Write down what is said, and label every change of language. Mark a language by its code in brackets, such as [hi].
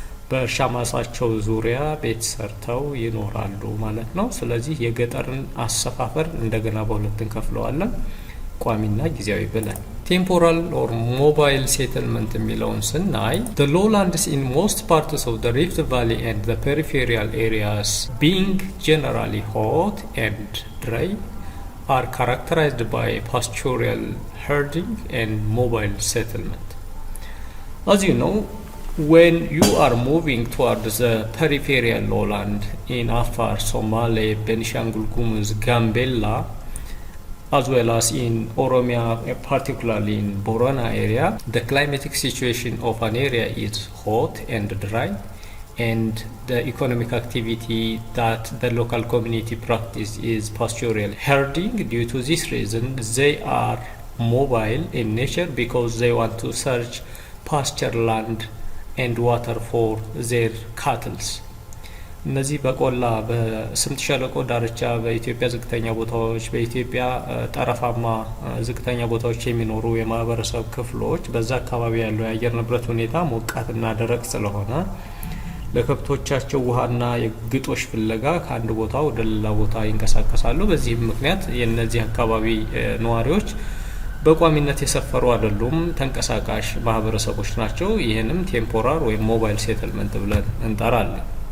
[am] በእርሻ ማሳቸው ዙሪያ ቤት ሰርተው ይኖራሉ ማለት ነው። ስለዚህ የገጠርን አሰፋፈር እንደገና በሁለት እንከፍለዋለን፣ ቋሚና ጊዜያዊ ብለን። ቴምፖራል ኦር ሞባይል ሴትልመንት የሚለውን ስናይ [en] the lowlands in most parts of the Rift Valley and the peripheral areas being generally hot and dry are characterized by pastoral herding and mobile settlement. As you know, when you are moving towards the peripheral lowland in Afar, Somali, Benishangul Gumuz, Gambella, as well as in Oromia, particularly in Borana area, the climatic situation of an area is hot and dry, and the economic activity that the local community practice is pastoral herding. Due to this reason, they are mobile in nature because they want to search pasture land and water for their cattle. [am] እነዚህ በቆላ በስምጥ ሸለቆ ዳርቻ በኢትዮጵያ ዝቅተኛ ቦታዎች በኢትዮጵያ ጠረፋማ ዝቅተኛ ቦታዎች የሚኖሩ የማህበረሰብ ክፍሎች በዛ አካባቢ ያለው የአየር ንብረት ሁኔታ ሞቃትና ደረቅ ስለሆነ ለከብቶቻቸው ውሃና የግጦሽ ፍለጋ ከአንድ ቦታ ወደ ሌላ ቦታ ይንቀሳቀሳሉ። በዚህም ምክንያት የእነዚህ አካባቢ ነዋሪዎች በቋሚነት የሰፈሩ አይደሉም፣ ተንቀሳቃሽ ማህበረሰቦች ናቸው። ይህንም ቴምፖራር ወይም ሞባይል ሴትልመንት ብለን እንጠራለን።